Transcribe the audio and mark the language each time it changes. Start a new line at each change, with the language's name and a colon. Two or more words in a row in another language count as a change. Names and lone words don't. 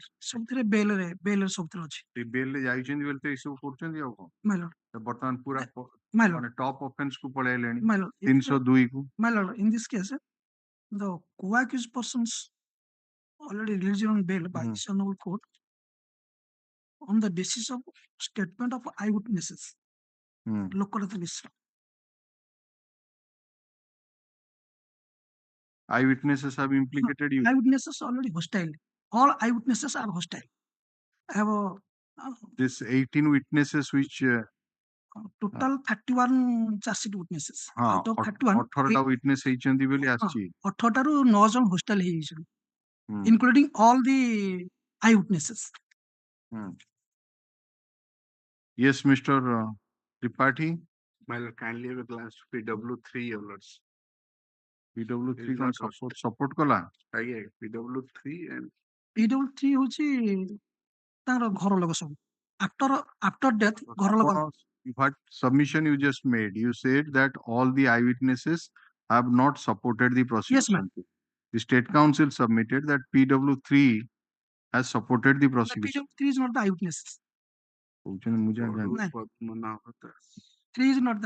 Odia: ସବୁଥିରେ ବେଲରେ ସବୁଥିରେ ଅଛି। ଏ ବେଲରେ ଯାଇଛନ୍ତି ବୋଲି ତ ଏସବୁ କରୁଛନ୍ତି ଆଉ କଣ?
English: my lord
Odia: ବର୍ତ୍ତମାନ ପୁରା
English: my lord
Odia: ମାନେ
English: top offence
Odia: କୁ ପଳେଇଲେଣି
English: my lord
Odia: 302 କୁ।
English: My lord, in this case, the co-accused persons already released on bail by this honorable court on the basis of statement of eyewitnesses. Lokalata Misra. Eyewitnesses have implicated you. Eyewitnesses already hostile. All eyewitnesses are hostile. I have This 18 witnesses which total 31 charge sheet witnesses. Out of 31,
Odia: 18ଟା witness ହେଇଛନ୍ତି ବୋଲି ଆସିଛି। 18ଟାରୁ 9 ଜଣ hostile ହେଇଯାଇଛନ୍ତି,
English: including all the eyewitnesses. Yes, Mr. Tripathi. My lord, kindly have a glance to PW3, your lords. PW3 can support kala. Aye, PW3 and
Odia: PW3 ହଉଛି ତାଙ୍କର ଘର ଲୋକ ସବୁ।
English: After death,
Odia: ଘର ଲୋକ।
English: What submission you just made? You said that all the eyewitnesses have not supported the prosecution. Yes, ma'am. The State Council submitted that PW3 has supported the prosecution. PW3 is not the eyewitnesses. 3 is not the